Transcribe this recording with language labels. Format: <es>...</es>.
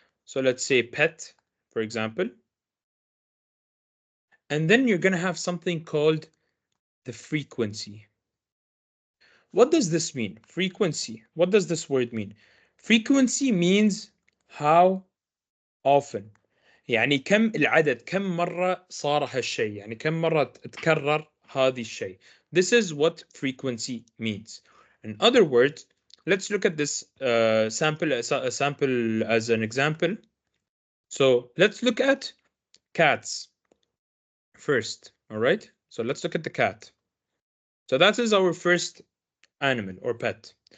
<en>So let's say pet, for example. And then you're going to have something called the frequency. What does this mean? Frequency. What does this word mean? Frequency means how often.</en> <ar>يعني كم العدد، كم مرة صار هالشيء، يعني كم مرة تكرر هذه الشيء.</ar> <en>This is what frequency means. In other words, let's look at this sample as an example. So let's look at cats first. All right. So let's look at the cat. So that is our first animal or pet.</en>